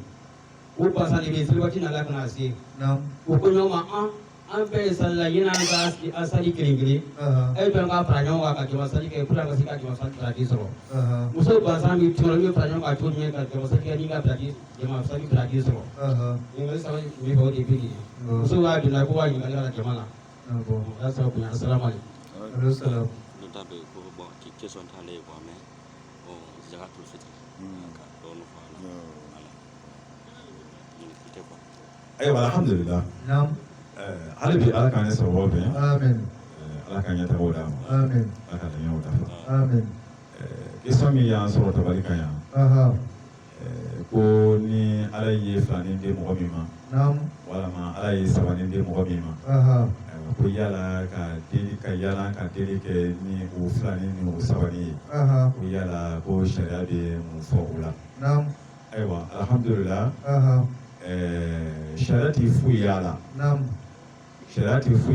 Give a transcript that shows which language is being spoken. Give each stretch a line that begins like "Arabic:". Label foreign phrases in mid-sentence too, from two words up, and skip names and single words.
Bambara: o gansan de bɛ selibati nana ka na se o ko ɲɔgɔn ma an bɛɛ ye sali la yanni an sali kelen kelen e bɛ ka fara ɲɔgɔn kan ka jama sali kɛ pour que an ka se ka jama sali pilaki sɔrɔ muso gansan bɛ tɔɔrɔ min fara ɲɔgɔn kan cogo jumɛn ka jama sali kɛ ni ka jama sali pilaki sɔrɔ ɲininkali saba min fɔ o de bɛ yen muso b'a donna ko ka ɲininkali ka jama la y'a sɔrɔ bonya asalaamualeykum.
Portuguese: Não tá bem, bom, que questão tá ali, bom, né? Bom, já tá tudo feito. Dono fala.
Bambara: ayiwa alhamdulillah hali bi ala k'an ye sababu bɛn ala k'an ɲɛ tagaw d'a ma ala ka laɲiniw dafa question min y'an sɔrɔ tabali kan yan ko ni ala ye filanin di mɔgɔ min ma walama ala ye sabanin di mɔgɔ min ma ko yala ka yala ka deli kɛ ni o filanin ni o sabanin ye ko yala ko sariya bɛ mun fɔ o la ayiwa alhamdulillah sariya ti foyi y'a la sariya ti foyi y'a